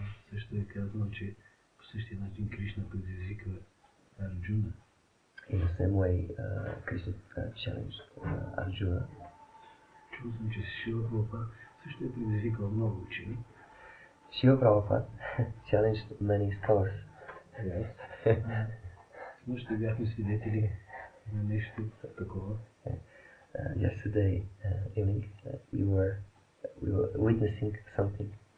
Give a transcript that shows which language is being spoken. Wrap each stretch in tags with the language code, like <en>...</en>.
<bg>Също е казано, че по същия начин Кришна предизвика Арджуна.</bg> <en>In the same way, Krishna challenged Arjuna.</en> <bg>Чул съм, че Шила Прабхупад също е предизвикал много учени.</bg> <en>Шила Prabhupada challenged many scholars. Yes.</en> <bg>Нощи бяхме свидетели на нещо такова.</bg> <en>Yesterday evening, we were witnessing something</en>